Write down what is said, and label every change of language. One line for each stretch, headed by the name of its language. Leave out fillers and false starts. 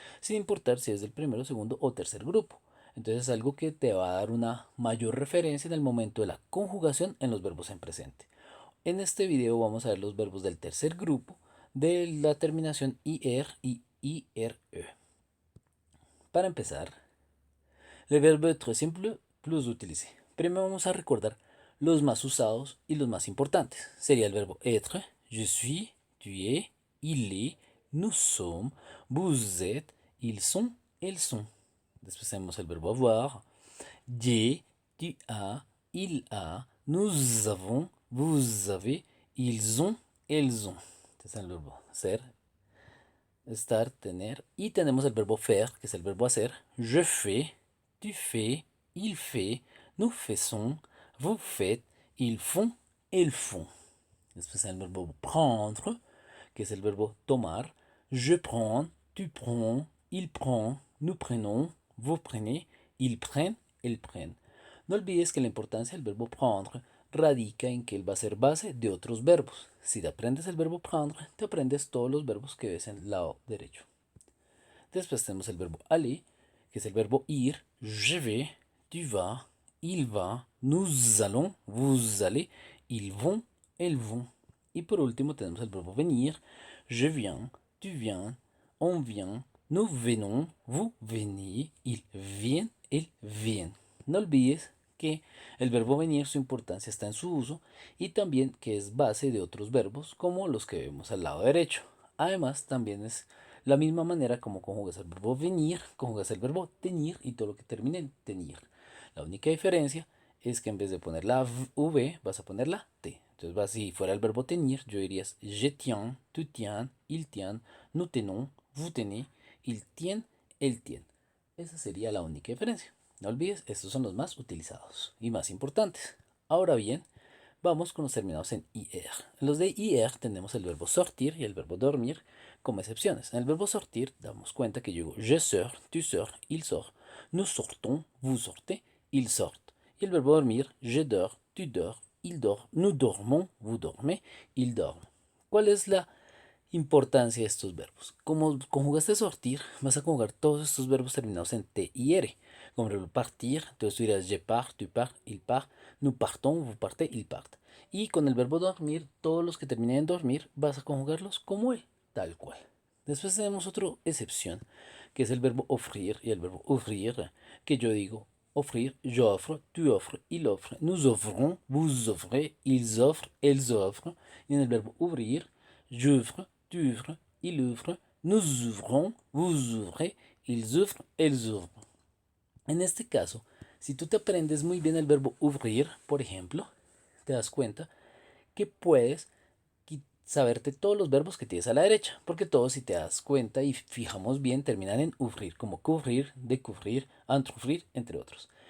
Spanish: Sin importar si es del primero, segundo o tercer grupo. Entonces es algo que te va a dar una mayor referencia en el momento de la conjugación en los verbos en presente. En este video vamos a ver los verbos del tercer grupo de la terminación IR y IRE. Para empezar,
French: le verbe très simple plus utilisé.
Spanish: Primero vamos a recordar los más usados y los más importantes. Sería el verbo
French: être, je suis, tu es, il est, nous sommes, vous êtes, ils sont, elles sont.
Spanish: Después tenemos el verbo
French: avoir, j'ai, tu as, il a, nous avons, vous avez, ils ont, elles ont.
Spanish: Este es el verbo ser, estar, tener. Y tenemos el verbo faire, que es el verbo hacer.
French: Je fais, tu fais, il fait, nous faisons, vous faites, ils font, elles font.
Spanish: Después el verbo prendre, que es el verbo tomar.
French: Je prends, tu prends, il prend, nous prenons, vous prenez, ils prennent, elles prennent.
Spanish: No olvides que la importancia del verbo prendre radica en que él va a ser base de otros verbos. Si te aprendes el verbo prendre, te aprendes todos los verbos que ves en el lado derecho. Después tenemos el verbo aller, que es el verbo ir.
French: Je vais, tu vas, il va, nous allons, vous allez, ils vont, elles vont.
Spanish: Y por último tenemos el verbo venir.
French: Je viens, tu viens, on vient, nous venons, vous venez, ils viennent, elles viennent.
Spanish: No olvides que el verbo venir, su importancia está en su uso y también que es base de otros verbos como los que vemos al lado derecho. Además, también es la misma manera como conjugas el verbo venir, conjugas el verbo tenir y todo lo que termine en tenir. La única diferencia es que en vez de poner la V vas a poner la T. Entonces, si fuera el verbo tenir, yo dirías
French: je tiens, tu tiens, il tient, nous tenons, vous tenez, il tient, elle tient.
Spanish: Esa sería la única diferencia. No olvides, estos son los más utilizados y más importantes. Ahora bien, vamos con los terminados en IR. En los de IR tenemos el verbo sortir y el verbo dormir como excepciones. En el verbo sortir damos cuenta que yo digo
French: je sors, tu sors, il sort, nous sortons, vous sortez, ils sortent.
Spanish: Y el verbo
French: dormir, je dors, tu dors, il dort, nous dormons, vous dormez, ils dorment.
Spanish: ¿Cuál es la importancia de estos verbos? Como conjugaste sortir, vas a conjugar todos estos verbos terminados en T y R. Como el verbo partir, entonces tú dirás
French: je pars, tu pars, il part, nous partons, vous partez, ils partent.
Spanish: Y con el verbo dormir, todos los que terminen en dormir, vas a conjugarlos como él, tal cual. Después tenemos otra excepción, que es el verbo offrir y el verbo ouvrir, que yo digo offrir,
French: j'offre, tu offres, il offre, nous offrons, vous offrez, ils offrent, elles offrent.
Spanish: Y en el verbo
French: ouvrir, j'ouvre, tu ouvres, il ouvre, nous ouvrons, vous ouvrez, ils ouvrent, elles ouvrent.
Spanish: En este caso, si tú te aprendes muy bien el verbo ouvrir, por ejemplo, te das cuenta que puedes saberte todos los verbos que tienes a la derecha, porque todos, si te das cuenta y fijamos bien, terminan en ouvrir, como couvrir, découvrir, entrouvrir, entre otros.